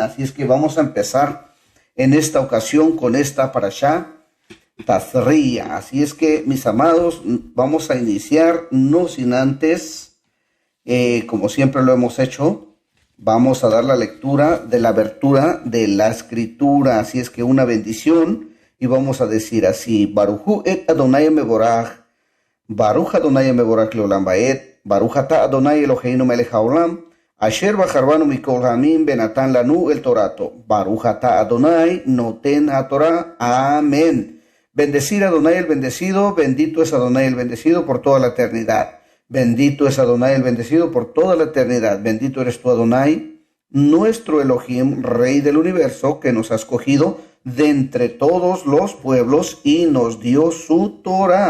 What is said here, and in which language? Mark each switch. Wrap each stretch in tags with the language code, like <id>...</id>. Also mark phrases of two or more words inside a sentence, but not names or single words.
<es>Así es que vamos a empezar en esta ocasión con esta parashá Tatzriya. Así es que, mis amados, vamos a iniciar, no sin antes, como siempre lo hemos hecho, vamos a dar la lectura de la abertura de la escritura. Así es que una bendición, y vamos a decir así:</es> <he>ברכו את אדוני המבורך, ברוך אדוני המבורך לעולם ועד, ברוך אתה אדוני אלוהינו מלך העולם, אשר בחר בנו מכל העמים ונתן לנו את תורתו. ברוך אתה אדוני נותן התורה.</he> <es>Amén. Bendecir a Adonai el bendecido, bendito es Adonai el bendecido por toda la eternidad. Bendito es Adonai el bendecido por toda la eternidad. Bendito eres tú, Adonai, nuestro Elohim, Rey del universo, que nos ha escogido de entre todos los pueblos y nos dio su Torah.</es>